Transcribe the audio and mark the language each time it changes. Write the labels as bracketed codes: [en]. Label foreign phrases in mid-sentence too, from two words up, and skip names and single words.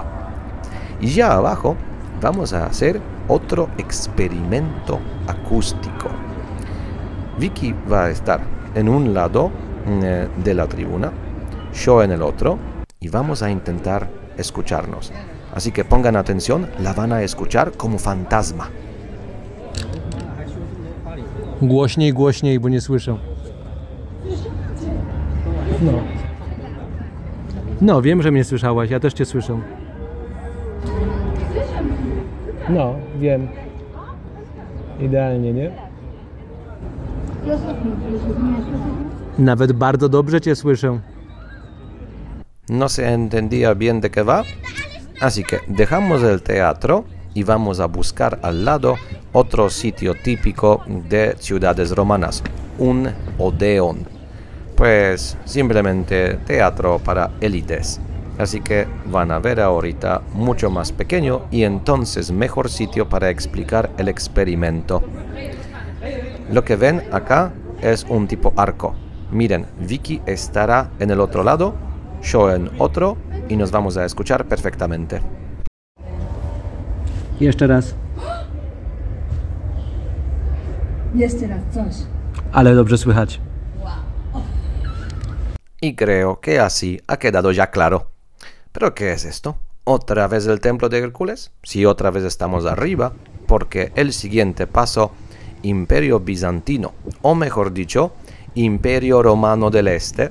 [es] Y ya abajo vamos a hacer otro experimento acústico. Vicky va a estar en un lado de la tribuna, yo en el otro, y vamos a intentar escucharnos. Así que pongan atención, la van a escuchar como fantasma. [pl] Głośniej, głośniej, bo nie słyszę. No, wiem, że mnie słyszałaś, ja też cię słyszę. No, wiem. Idealnie, nie? Nawet bardzo dobrze cię słyszę. [es] No se entendía bien de qué va, así que dejamos el teatro y vamos a buscar al lado otro sitio típico de ciudades romanas, un odeón. Pues simplemente teatro para élites. Así que van a ver ahorita mucho más pequeño y entonces mejor sitio para explicar el experimento. Lo que ven acá es un tipo arco. Miren, Vicky estará en el otro lado, yo en otro, y nos vamos a escuchar perfectamente. [pl] Jeszcze raz. Jeszcze raz, coś. Ale dobrze słychać. [es] Y creo que así ha quedado ya claro. ¿Pero qué es esto? ¿Otra vez el templo de Hércules? Sí, otra vez estamos arriba, porque el siguiente paso, Imperio Bizantino, o mejor dicho, Imperio Romano del Este.